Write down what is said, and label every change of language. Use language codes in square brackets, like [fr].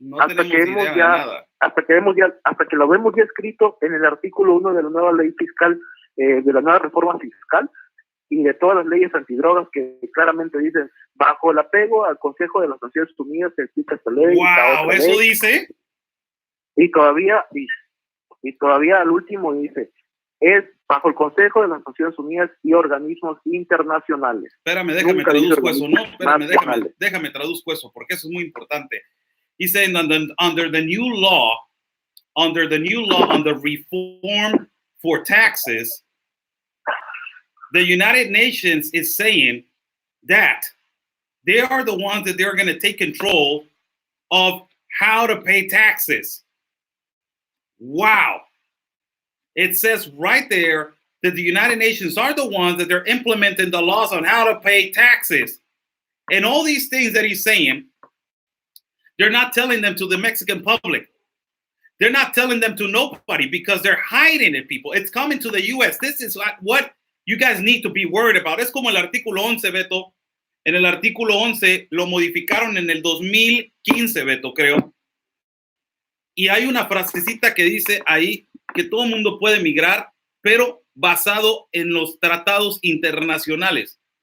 [es] Hasta que lo vemos ya escrito en el artículo 1 de la nueva ley fiscal, de la nueva reforma fiscal, y de todas las leyes antidrogas que claramente dicen, bajo el apego al Consejo de las Naciones Unidas se explica esta ley. ¡Wow! ¿Eso ley. Dice? Y todavía al último dice, es bajo el Consejo de las Naciones Unidas y organismos internacionales. Espérame, déjame traduzco eso, ¿no? Espérame, déjame traduzco eso, porque eso es muy importante. [en] He's saying under the new law, on the reform for taxes, the United Nations is saying that they are the ones that they're going to take control of how to pay taxes. Wow. It says right there that the United Nations are the ones that they're implementing the laws on how to pay taxes. And all these things that he's saying, they're not telling them to the Mexican public. They're not telling them to nobody because they're hiding it, people. It's coming to the U.S. This is what you guys need to be worried about. [es] Es como el artículo 11, Beto. En el artículo 11 lo modificaron en el 2015, Beto, creo. Y hay una frasecita que dice ahí que todo el mundo puede migrar, pero basado en los tratados internacionales.